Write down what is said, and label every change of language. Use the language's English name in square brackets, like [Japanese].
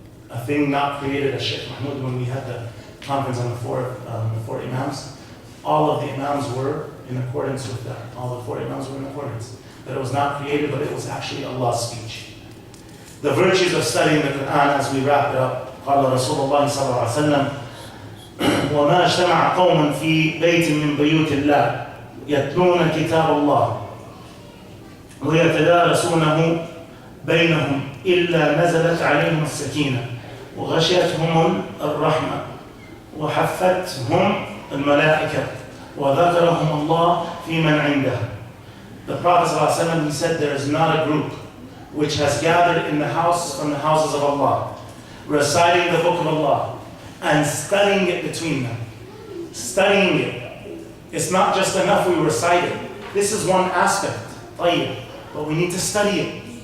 [English] A thing not created, as Sheikh Mahmoud, when we had the conference on the four Imams, all of the Imams were in accordance with that. All the 4 Imams were in accordance. that it was not created, but it was actually Allah's speech. The virtues of studying the Quran as we wrap it up. [Arabic] قال رسول الله صلى الله عليه وسلم وما اجتمع قوم في بيت من بيوت الله يتلون كتاب الله ويتدارسونه بينهم إلا نزلت عليهم السكينة وغشيتهم الرحمة وحفتهم الملائكة وذكرهم الله في من عنده. [English] The Prophet ﷺ, he said, there is not a group which has gathered in the house from the houses of Allah, reciting the book of Allah and studying it between them. Studying it. It's not just enough we recite it. This is one aspect, but we need to study it.